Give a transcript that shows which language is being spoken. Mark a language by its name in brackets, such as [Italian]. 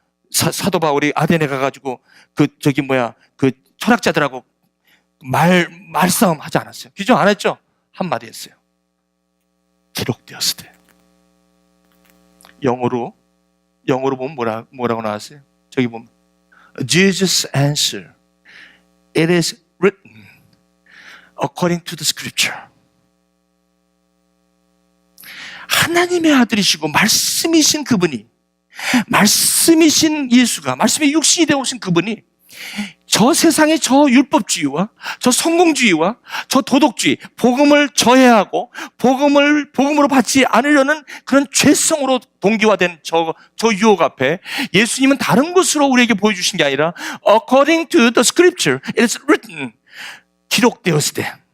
[Korean] 사도 바울이 아데네 가가지고 그 철학자들하고 말싸움 하지 않았어요. 규정 안 했죠? 한마디 했어요. 기록되었을 때. 영어로 보면 뭐라고 나왔어요? 저기 보면 [English] Jesus answer, it is written according to the scripture. [Korean] 하나님의 아들이시고 말씀이신 그분이, 말씀이신 예수가, 말씀의 육신이 되어 오신 그분이 저 세상의 저 율법주의와 저 성공주의와 저 도덕주의, 복음을 저해하고 복음으로 받지 않으려는 그런 죄성으로 동기화된 저 유혹 앞에 예수님은 다른 것으로 우리에게 보여주신 게 아니라 [English] according to the scripture, it is written, [Korean] 기록되었을 때.